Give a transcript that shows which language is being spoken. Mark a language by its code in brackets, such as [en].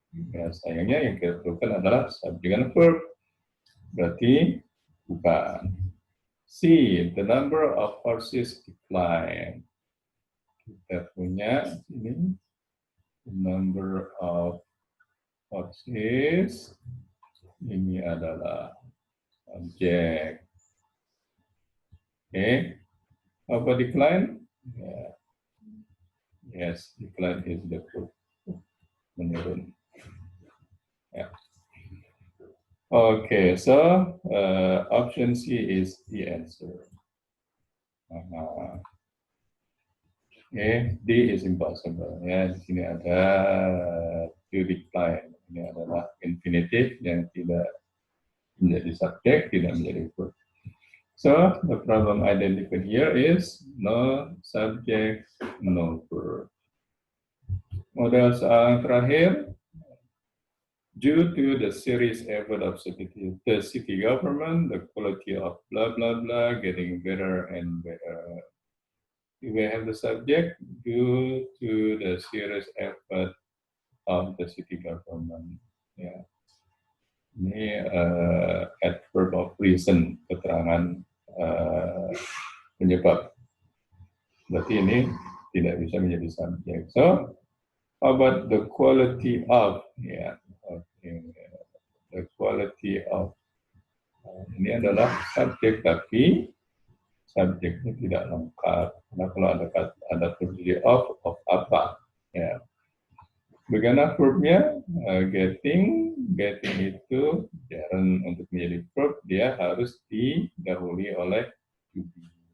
[id] Ya, sayangnya yang kita perlukan adalah subjek dan verb. Berarti bukan. [en] C, the number of horses decline. [id] Kita punya ini [en] the number of horses. [id] Ini adalah subjek. Okay. Apa decline? Yeah. [en] Yes, decline is the verb. Menurun. Yeah. Okay, so option C is the answer. Okay, D is impossible. [id] Ya, di sini ada [en] to decline. [id] Ini adalah infinitive yang tidak menjadi subjek, tidak menjadi verb. [en] So, the problem identified here is no subject, no verb. [id] Model soal terakhir. [en] Due to the serious effort of the city government, the quality of blah, blah, blah getting better and better. We have the subject due to the serious effort of the city government. [id] Ya. Ini adverb of reason, keterangan penyebab. Berarti ini tidak bisa menjadi subjek. [en] So, how about the quality of? Ya, okay. The quality of. [id] Ini adalah subjek, tapi subjeknya tidak lengkap. Karena kalau ada terdiri of apa? Ya. Bagaimana verbnya? Getting itu jarang untuk menjadi verb, dia harus didahului oleh to be.